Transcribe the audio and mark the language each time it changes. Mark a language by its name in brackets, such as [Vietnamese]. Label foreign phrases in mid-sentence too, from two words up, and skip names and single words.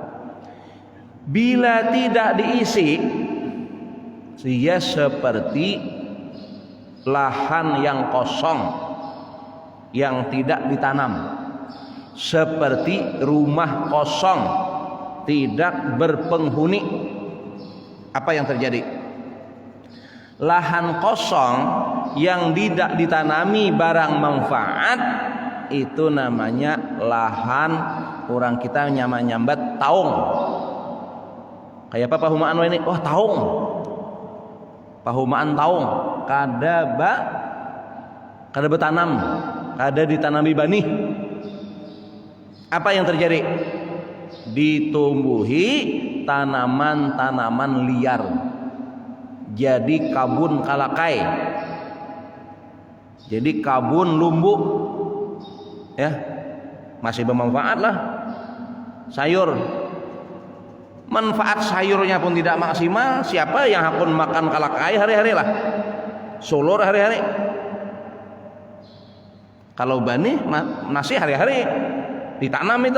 [Indonesian] Bila tidak diisi, dia seperti lahan yang kosong yang tidak ditanam, seperti rumah kosong tidak berpenghuni. Apa yang terjadi? Lahan kosong yang tidak ditanami barang manfaat, itu namanya lahan, orang kita nyambat taung. [Banjar] Kayak apa pahumaan ini? Wah, taung. Pahumaan taung kada betanam, kada ditanami banih. [Indonesian] Apa yang terjadi? Ditumbuhi tanaman-tanaman liar, [Banjar] jadi kabun kalakai, jadi kabun lumbu, [Indonesian] ya masih bermanfaat lah. Sayur, manfaat sayurnya pun tidak maksimal. Siapa yang akan makan kalakai hari-hari lah, sulur hari-hari. Kalau bani nasi hari-hari ditanam itu.